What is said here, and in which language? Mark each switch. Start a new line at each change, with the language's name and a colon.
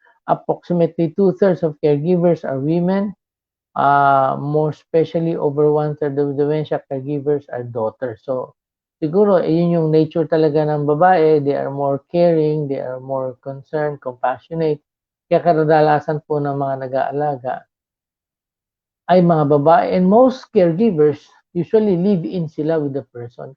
English: Approximately 2/3 of caregivers are women. More especially over 1/3 of dementia caregivers are daughters.
Filipino: So siguro yun yung nature talaga ng babae.
English: They are more caring, they are more concerned, compassionate.
Filipino: Kaya kadalasan po ng mga nag-aalaga ay mga babae.
English: And most caregivers usually live in sila with the person.